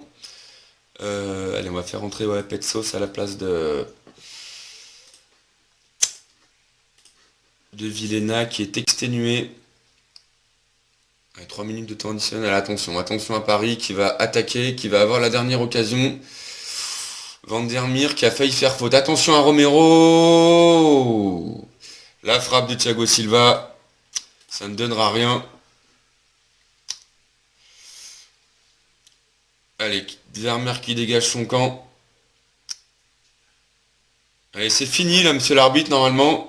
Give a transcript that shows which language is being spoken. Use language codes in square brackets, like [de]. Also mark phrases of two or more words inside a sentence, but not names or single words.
[fr] Allez, on va faire rentrer Petsos à la place de Vilena qui est exténué. Allez, 3 minutes de temps additionnel. Attention, attention à Paris qui va attaquer, qui va avoir la dernière occasion. Van der Meer qui a failli faire faute. Attention à Romero. La frappe de Thiago Silva. Ça ne donnera rien. Allez, Vermeer qui dégage son camp. Allez, c'est fini là, monsieur l'arbitre, normalement.